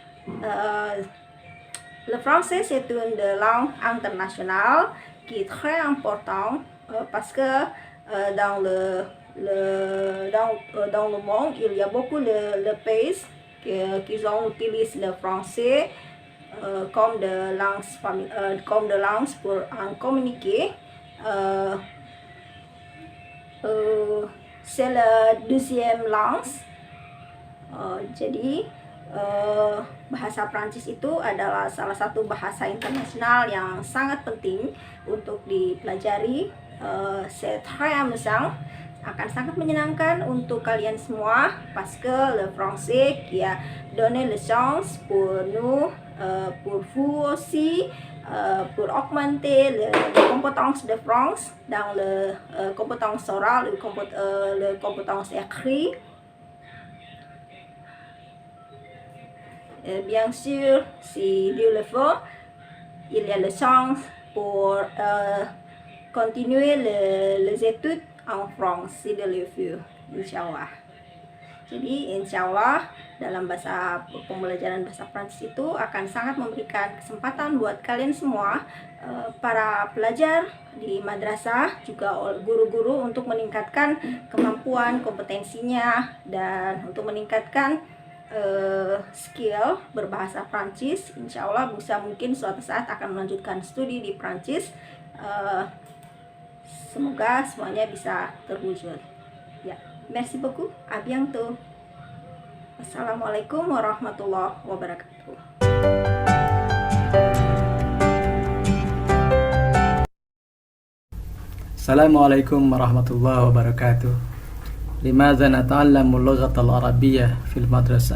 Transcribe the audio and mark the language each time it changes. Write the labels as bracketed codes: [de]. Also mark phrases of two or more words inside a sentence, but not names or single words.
[fr] Le français, c'est une langue internationale qui est très importante parce que dans le monde, il y a beaucoup de pays qui utilisent le français comme de langue pour en communiquer. C'est la deuxième langue. [id] Jadi bahasa Prancis itu adalah salah satu bahasa internasional yang sangat penting untuk dipelajari. [fr] C'est très amusant, [id] akan sangat menyenangkan untuk kalian semua [fr] parce que le français qui a donné le chance pour nous, pour vous aussi, pour augmenter les compétences de France dans le compétences orales, le compétences écrites. Bien sûr, si Dieu le veut, il y a la chance pour continuer les études en France, si Dieu le veut, [ar] إن شاء الله. [id] Jadi [ar] إن شاء الله [id] dalam pembelajaran bahasa Prancis itu akan sangat memberikan kesempatan buat kalian semua, para pelajar di madrasah, juga guru-guru, untuk meningkatkan kemampuan, kompetensinya, dan untuk meningkatkan skill berbahasa Prancis. [ar] إن شاء الله [id] bisa mungkin suatu saat akan melanjutkan studi di Prancis. Semoga semuanya bisa terwujud. Ya, [fr] merci beaucoup. À bientôt. [ar] السلام عليكم ورحمة الله وبركاته. السلام عليكم ورحمة الله وبركاته. لماذا نتعلم اللغة العربية في المدرسة؟